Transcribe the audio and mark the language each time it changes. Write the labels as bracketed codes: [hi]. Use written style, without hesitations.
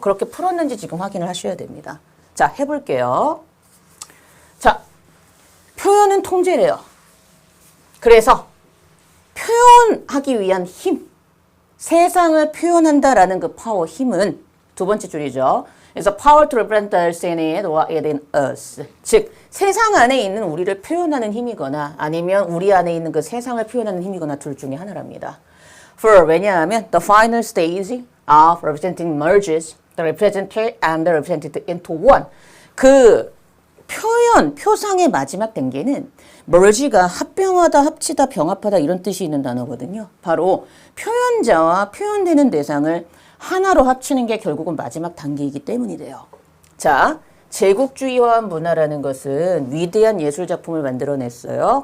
[ko] 그렇게 풀었는지 지금 확인을 하셔야 됩니다. 자, 해볼게요. 자, 표현은 통제래요. 그래서 표현하기 위한 힘, 세상을 표현한다라는 그 파워, 힘은 두 번째 줄이죠. [en] 그래서 power to represent us in it or it in us. [ko] 즉 세상 안에 있는 우리를 표현하는 힘이거나 아니면 우리 안에 있는 그 세상을 표현하는 힘이거나 둘 중에 하나랍니다. [en] For [ko] 왜냐하면 [en] the final stage of representing merges the represented and the represented into one. [ko] 그 표현, 표상의 마지막 단계는 merge가 합병하다, 합치다, 병합하다 이런 뜻이 있는 단어거든요. 바로 표현자와 표현되는 대상을 하나로 합치는 게 결국은 마지막 단계이기 때문이래요. 자, 제국주의화 문화라는 것은 위대한 예술작품을 만들어냈어요.